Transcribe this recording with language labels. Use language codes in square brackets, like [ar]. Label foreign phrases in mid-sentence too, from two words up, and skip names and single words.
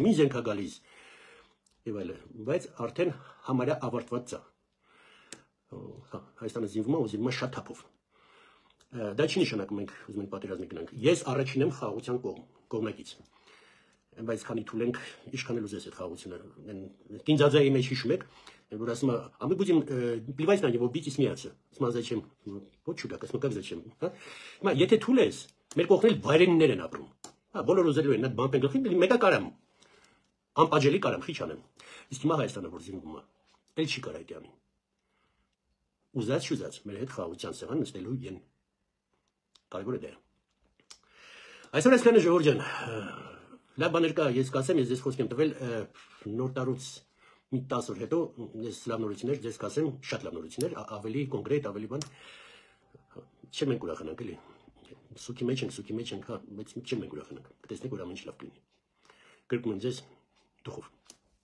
[hy] ինչ զենք է գալիս եւ այլն, բայց արդեն համարյա ավարտված է։ Հայաստանը զինվում է, զինվում է շատ թափով։ Դա չի նշանակում մենք ուզում ենք պատերազմի գնանք։ Ես առաջին եմ խաղաղության կողմնակից։ Բայց քանի թուլենք, ինչքան էլ ուզես այդ խաղաղությունը։ Կինձաձայի մեջ հիշում եք, որ ասում է, [ru] а мы будем плевать на него, бить и смеяться։ [hy] Ասում [ru] зачем? Вот чудак, [hy] ասում [ru] как зачем, [hy] հա։ Հիմա եթե թուլ ես, մեր կողքն էլ վայրենիներ են ապրում։ Հա, բոլոր ուզելու են այդ բան գլխին, մեկը կարամ։ Անպատժելի կարամ, խիչ անեմ։ Իսկ հիմա Հայաստանը որ զինվում է, էլ չի կարա այդ անի։ Ուզած մեր հետ խաղաղության սեղան նստելու են։ Կարևորը դա է։ Այսօր այսքանը Ժողովուրդ ջան, լավ բաներ կա, ես կասեմ, ես ձեզ խոսք եմ տվել նոր տարուց մի 10 օր հետո, ես լավ նորություններ ձեզ կասեմ, շատ լավ նորություններ, ավելի կոնկրետ, ավելի բան։ Չեմ ենք ուրախանանք, էլի։ Սուքի մեջ ենք, հա, բայց չեմ ենք ուրախանանք։ Կտեսնեք, որ ամեն ինչ լավ կլինի։ Կրկնում եմ ձեզ, դուխով։